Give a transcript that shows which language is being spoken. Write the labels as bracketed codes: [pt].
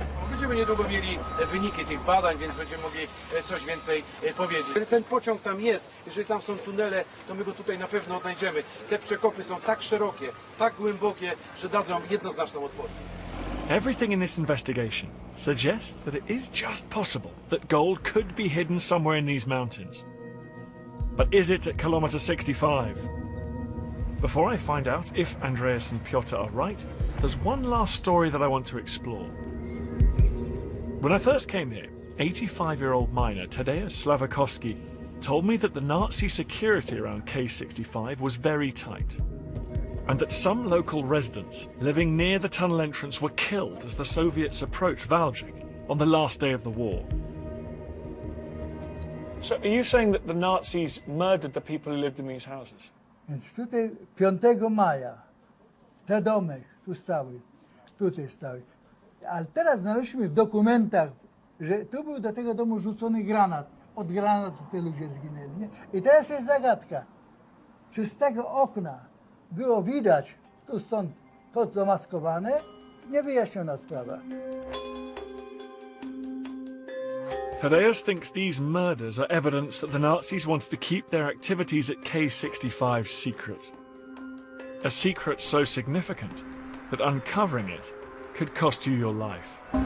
[pl] Będziemy niedługo mieli wyniki tych badań, więc będziemy mogli coś więcej powiedzieć. Ten pociąg tam jest, jeżeli tam są tunele, to my go tutaj na pewno odnajdziemy. Te przekopy są tak szerokie, tak głębokie, że dadzą jednoznaczną odpowiedź. [en] Everything in this investigation suggests that it is just possible that gold could be hidden somewhere in these mountains. But is it at kilometre 65? Before I find out if Andreas and Piotr are right, there's one last story that I want to explore. When I first came here, 85-year-old miner Tadeusz Sławakowski told me that the Nazi security around K65 was very tight, and that some local residents living near the tunnel entrance were killed as the Soviets approached Wałbrzych on the last day of the war. So are you saying that the Nazis murdered the people who lived in these houses? [pl] Więc tutaj 5 maja te domy tu stały, tutaj stały. Ale teraz znaleźliśmy w dokumentach, że tu był do tego domu rzucony granat. Od granatu te ludzie zginęli. Nie? I teraz jest zagadka. Czy z tego okna było widać, tu stąd to zamaskowane? Niewyjaśniona sprawa. [en] Tadeusz thinks these murders are evidence that the Nazis wanted to keep their activities at K65 secret. A secret so significant that uncovering it could cost you your life.